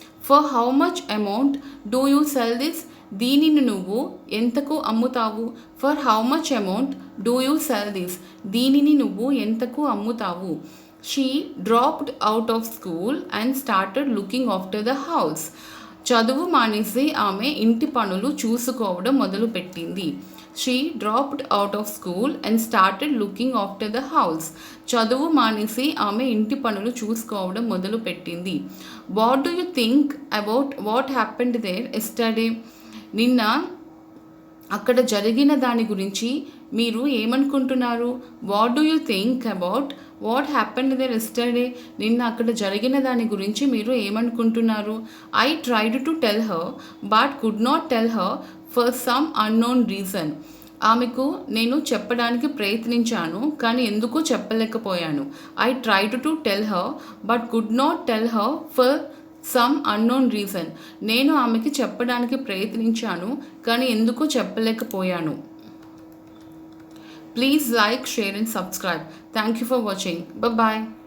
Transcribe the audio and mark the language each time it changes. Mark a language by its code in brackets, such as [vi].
[en] For how much amount do you sell this? [te] దీనిని నువ్వు ఎంతకు అమ్ముతావు? [en] For how much amount do you sell this? [te] దీనిని నువ్వు ఎంతకు అమ్ముతావు? [en] She dropped out of school and started looking after the house. [te] చదువు మానేసి ఆమె ఇంటి పనులు చూసుకోవడం మొదలుపెట్టింది. [en] She dropped out of school and started looking after the house. [te] చదువు మానేసి ఆమె ఇంటి పనులు చూసుకోవడం మొదలుపెట్టింది. [en] What do you think about what happened there yesterday? [te] నిన్న అక్కడ జరిగిన దాని గురించి మీరు ఏమనుకుంటున్నారు? [en] What do you think about what happened there yesterday? [te] నిన్న అక్కడ జరిగిన దాని గురించి మీరు ఏమనుకుంటున్నారు? [en] I tried to tell her but could not tell her for some unknown reason. [te] ఆమెకు నేను చెప్పడానికి ప్రయత్నించాను కానీ ఎందుకో చెప్పలేకపోయాను. [en] I tried to tell her but could not tell her for some unknown reason. [te] నేను ఆమెకి చెప్పడానికి ప్రయత్నించాను కానీ ఎందుకో చెప్పలేకపోయాను. [en] Please like, share and subscribe. Thank you for watching. Bye-bye.